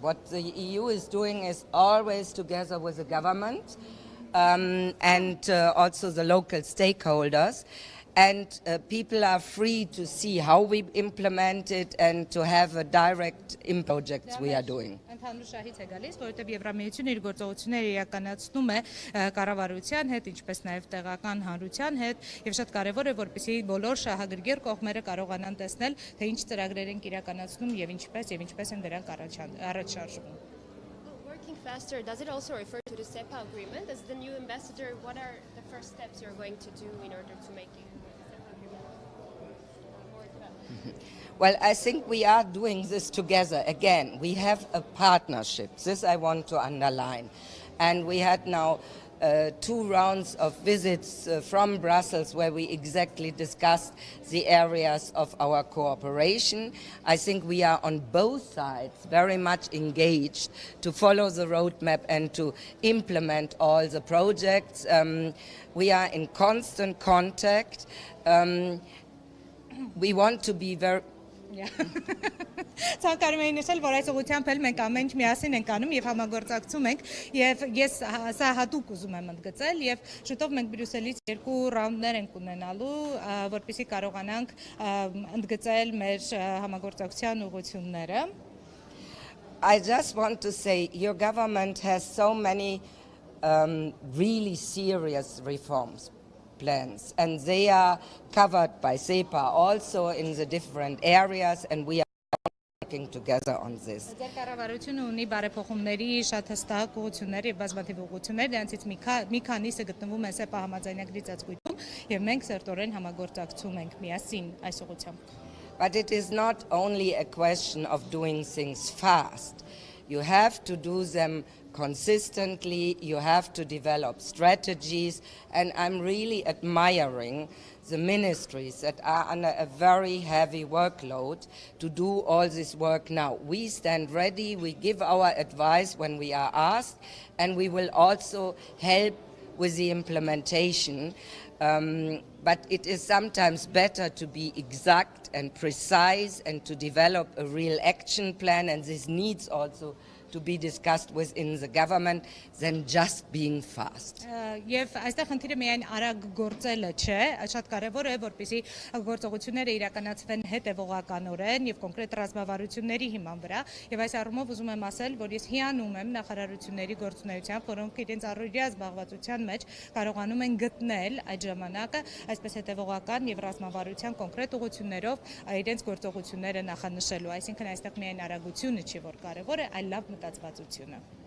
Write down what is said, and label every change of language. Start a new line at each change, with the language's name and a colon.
English: What the EU is doing is always together with the government and also the local stakeholders. And people are free to see how we implement it and to have a direct in projects we are doing.
Armenian: Ընդհանուր շահից է գալիս, որովհետև Եվրամիությունը իր գործողությունները իրականացնում է կառավարության հետ, ինչպես նաև տեղական հանրության հետ, եւ շատ կարեւոր է, որպեսզի բոլոր շահագրգիռ կողմերը կարողանան տեսնել, թե ինչ ծրագրեր են իրականացնում եւ ինչպես են դրանք առաջ շարժվում։
English: Working faster, does it also refer to the SEPA agreement? As the new ambassador, what are the first steps you're going to do in order to make it? Well, I think we are doing this together. Again, we have a partnership. This I want to underline. And we had now 2 rounds of visits from Brussels where we exactly discussed the areas of our cooperation. I think we are on both sides very much engaged to follow the roadmap and to implement all the projects. We are in constant contact. We want to be very...
Armenian: Ցանկանում եմ նշել, որ այս ուղղությամբ էլ մենք ամեն ինչ միասին ենք անում եւ համագործակցում ենք եւ ես սա հատուկ ուզում եմ ընդգծել եւ շուտով մենք Բրյուսելից 2 ռաունդներ ենք ունենալու, որպեսզի կարողանանք ընդգծել մեր համագործակցության ուղղությունները։
English: I just want to say your government has so many really serious reforms plans, and they are covered by SEPA also in the different areas, and we are working together on this.
Armenian: Կառավարությունը ունի բարեփոխումների շատ հստակ ուղղություններ եւ բազմաթիվ ուղղություններ, դրանցից մի քանիսը գտնվում է ՍԵՊԱ համաձայնագրի ծածկույթում եւ մենք սերտորեն համագործակցում ենք միասին այս ուղղությամբ.
English: But it is not only a question of doing things fast. You have to do them consistently, you have to develop strategies, and I'm really admiring the ministries that are under a very heavy workload to do all this work now. We stand ready, we give our advice when we are asked, and we will also help with the implementation. But it is sometimes better to be exact and precise and to develop a real action plan, and this needs also to be discussed within the government than just being fast.
Armenian: Եվ այստեղ խնդիրը միայն արագ գործելը չէ, շատ կարևոր է, որպեսզի գործողությունները իրականացվեն հետևողականորեն եւ կոնկրետ ռազմավարությունների հիման վրա, եւ այս առումով ուզում եմ ասել, որ ես հիանում եմ նախարարությունների գործունեությամբ, որոնք իրենց առօրյա զբաղվածության մեջ կարողանում են գտնել այդ ժամանակը այսպես հետևողական եւ ռազմավարության կոնկրետ ուղղություններով իրենց գործողությունները նախանշելու, այսինքն այստեղ միայն արագությունը չի, որ կարևոր է, այլ լավ մտածվածությունը.